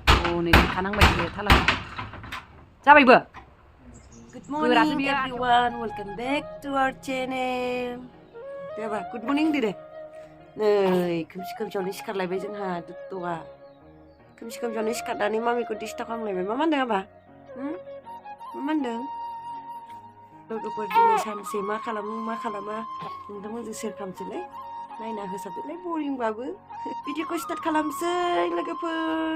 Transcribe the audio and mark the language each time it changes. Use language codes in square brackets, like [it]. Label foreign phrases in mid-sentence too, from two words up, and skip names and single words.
[brx] नै थानांबाय बियो थाला जाबायबो [en] Good morning everyone, welcome back to our channel. Deba, good morning dire. [brx] Nei, खोमसि-खोमसियावनो सिखारलायबाय जोंहा दुत्त'आ. खोमसि-खोमसियावनो सिखारनानै मामिखौ डिस्टार्ब खालामलायबाय. मा मानदों आबा? मा मानदों? लोगोफोर दिनै सानसे मा खालामो मा खालामा नोंथांमोनजों शेयार खालामसैलाय. नायना होसाबदोलाय बरिंबाबो. भिडिअखौ स्टार्ट खालामसै लोगोफोर.